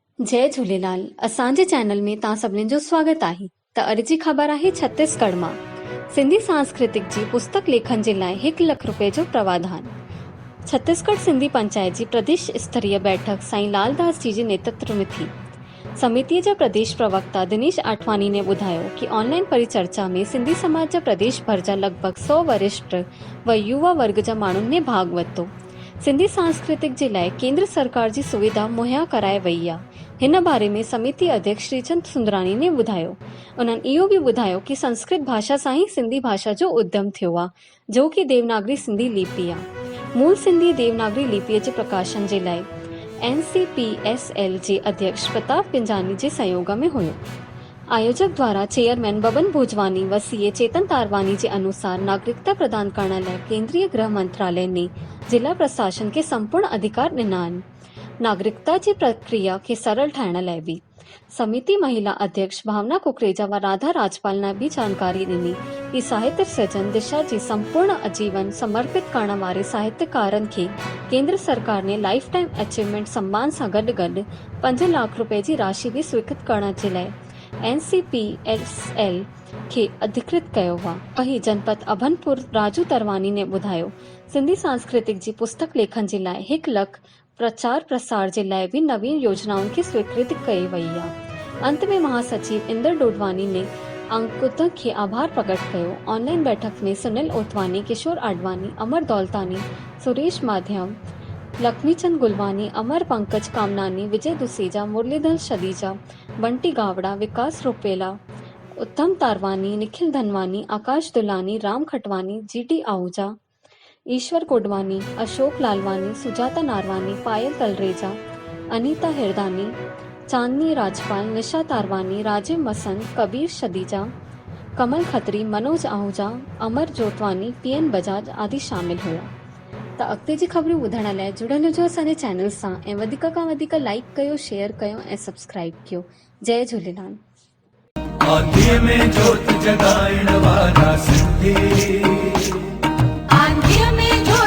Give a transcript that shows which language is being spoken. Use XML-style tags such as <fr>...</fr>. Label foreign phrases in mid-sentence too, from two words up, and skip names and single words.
<sd>जय झूलेलाल। असांजे चैनल में तव्हां सभिनीनि जो स्वागत आहे। त अॼु जी ख़बर आहे छत्तीसगढ़ मां सिंधी सांस्कृतिक जी पुस्तक लेखन जे लाइ 1 लाख रुपए जो प्रावधान। छत्तीसगढ़ सिंधी पंचायत जी प्रदेश स्तरीय बैठक साईं लालदास जी जे नेतृत्व में थी। समितीअ जा प्रदेश प्रवक्ता दिनेश आठवानी ने ॿुधायो कि ऑनलाइन परिचर्चा में सिंधी समाज जा प्रदेश भर जा लगभग 100 वरिष्ठ व युवा वर्ग जा माण्हुनि ने भाग वरितो। सिंधी सांस्कृतिक जे लाइ केंद्र सरकार जी सुविधा मुहैया कराए वई आहे। हिन बारे में समिति अध्यक्ष श्रीचंद सुंदरानी ने ॿुधायो। उन्हनि इहो बि ॿुधायो कि संस्कृत भाषा सां ई सिंधी भाषा जो उद्यम थियो आहे, जो कि देवनागरी सिंधी लिपि आहे। मूल सिंधी देवनागरी लिपिअ जे प्रकाशन जे लाइ NCPSL जे अध्यक्ष प्रताप पिंजानी जे सहयोग में हुयो। आयोजक द्वारा चेयरमैन बबन भोजवानी व CA चेतन तारवानी</sd> <hi>के अनुसार नागरिकता प्रदान करने</hi> <sd>लाइ केंद्रीय गृह मंत्रालय ने जिला प्रशासन के संपूर्ण अधिकार ॾिना आहिनि। नागरिकता की प्रक्रिया के सरल ठाहिण लाइ भी समिति महिला अध्यक्ष भावना कुकरेजा व राधा राजपाल ने भी जानकारी ॾिनी कि साहित्य सृजन दिशा जी संपूर्ण आजीवन समर्पित करण वारे साहित्यकारन के केंद्र सरकार ने</sd> <en>lifetime achievement</en> <sd>सम्मान से गॾु 5 लाख रुपए की राशि भी स्वीकृत करण</sd> <hi>के लिए</hi> <sd>NCPSL के अधिकृत कयो हुआ। वही जनपद अभनपुर राजू तरवानी ने ॿुधायो, सिंधी सांस्कृतिक जी पुस्तक लेखन जे लाइ 1 लाख प्रचार प्रसार जे लाइ भी</sd> <hi>नवीन योजनाओं की स्वीकृति</hi> <sd>कई वई आहे। अंत में महासचिव इंदर डोडवानी ने अंकुत के आभार प्रकट कयो। ऑनलाइन बैठक में सुनील ओतवानी, किशोर आडवाणी, अमर दौलतानी, सुरेश माध्यम, लक्ष्मीचंद गुलवानी, अमर पंकज कामनानी, विजय दुसेजा, मुरलीधर शदीजा, बंटी गावड़ा, विकास रुपेला, उत्तम तारवानी, निखिल धनवानी, आकाश दुलानी, राम खटवानी, GT आहूजा, ईश्वर कोडवानी, अशोक लालवानी, सुजाता नारवानी, पायल तलरेजा, अनीता हिरदानी, चांदनी राजपाल, निशा तारवानी, राजीव मसंद, कबीर शदीजा, कमल खत्री, मनोज आहूजा, अमर जोतवानी, PN बजाज आदि शामिल हुआ। त अॻिते जी ख़बरूं ॿुधण लाइ जुड़ियल हुजो असांजे चैनल सां ऐं वधीक खां वधीक लाइक कयो, शेयर कयो ऐं सब्सक्राइब कयो। जय झूलेलाल। आंधीअ में जोत जगाइण वारा सिंधी, आंधीअ में</sd>